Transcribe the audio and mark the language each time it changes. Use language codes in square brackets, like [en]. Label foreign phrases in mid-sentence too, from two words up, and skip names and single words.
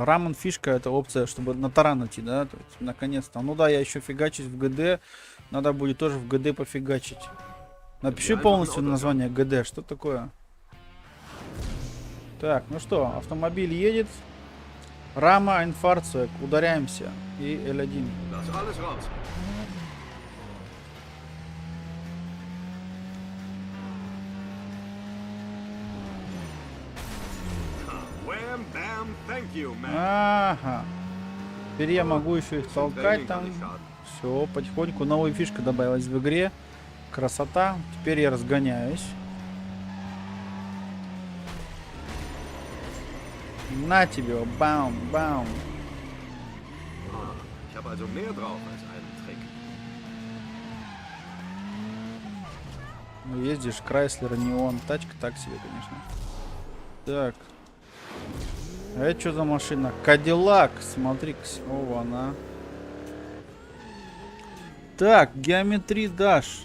[ru] Рамон фишка, это опция, чтобы на таран идти, да, то есть, наконец-то. Ну да, я еще фигачусь в ГД, надо будет тоже в ГД пофигачить. Напиши полностью название ГД, что такое? Так, ну что, автомобиль едет. Рама, инфаркт, ударяемся. И L1. [de] Lass alles raus. Wham, bam, [en] thank you, man. [ru] Ага. Теперь я могу еще их толкать там. Все, потихоньку. Новая фишка добавилась в игре. Красота. Теперь я разгоняюсь. На тебе, бам, бам. [de] Ich habe also mehr drauf als einen Trick. [ru] Ну, ездишь, Крайслер, Неон. Тачка так себе, конечно. Так. А это что за машина? Кадиллак. Смотри-ка. О, она. Так, Geometry Dash.